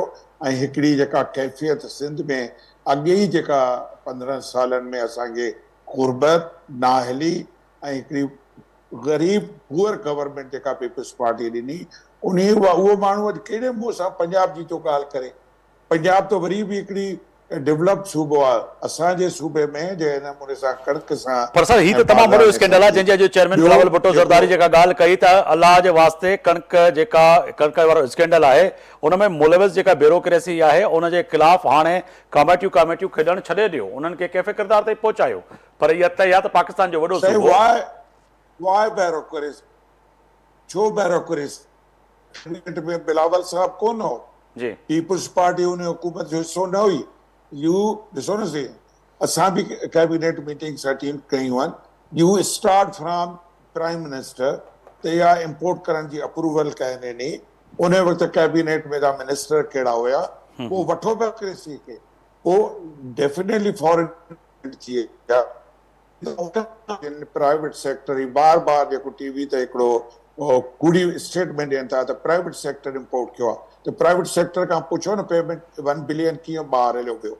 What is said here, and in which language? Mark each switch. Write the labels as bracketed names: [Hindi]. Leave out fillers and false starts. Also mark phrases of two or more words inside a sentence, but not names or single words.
[Sindhi] ऐं हिकिड़ी जेका कैफ़ियत सिंध में अॻे ई जेका 15 सालनि में असांखे गुरबत नाहली ऐं हिकिड़ी ग़रीब [English] poor government [Sindhi] जेका पीपल्स पार्टी ॾिनी, उहो माण्हू अॼु कहिड़े मुंहं सां पंजाब जी थो ॻाल्हि करे। पंजाब त वरी बि हिकिड़ी डेवलप सूबो आहे असांजे सूबे में, जंहिं नमूने सां कणिक सां। पर सर ही तो तमाम बड़ो स्कैंडल है, जंहिंजे जो चेयरमैन बिलावल भुट्टो ज़रदारी जेका ॻाल्हि कई त अलाह जे वास्ते कणिक जेका कणिक वारो स्कैंडल आहे उन में मुलविस जेका ब्यूरोक्रेसी आहे उन जे ख़िलाफ़ हाणे कमेटियूं खेॾणु छॾे ॾियो, उन्हनि खे कैफ़े किरदार ताईं पहुचायो। पर इहा तय आहे त पाकिस्तान जो वॾो सूबो [English] why bureaucracy, [Sindhi] छो बैरोक्रेसी में बिलावल साहब कोन हो जी, पीपल्स पार्टी उन हुकूमत जो हिसो न हुई। यू ॾिसो न सी, असां बि [English] cabinet meetings attend [Sindhi] कयूं आहिनि। [English] you start from prime minister [Sindhi] त इहा इम्पोर्ट करण जी अप्रूवल कयनि नी, उन वक़्तु कैबिनेट में जा मिनिस्टर कहिड़ा हुया, पोइ वठो बैरोक्रेसी खे, पोइ [English] definitely foreign [Sindhi] थी विया। [English] private sector [Sindhi] बार बार जेको टीवी ते हिकिड़ो कूड़ी स्टेटमेंट ॾियनि था त [English] private sector [Sindhi] इम्पोर्ट कयो आहे, त [English] private sector [Sindhi] खां पुछो न पेमेंट 1 बिलियन कीअं ॿाहिरि हलियो वियो।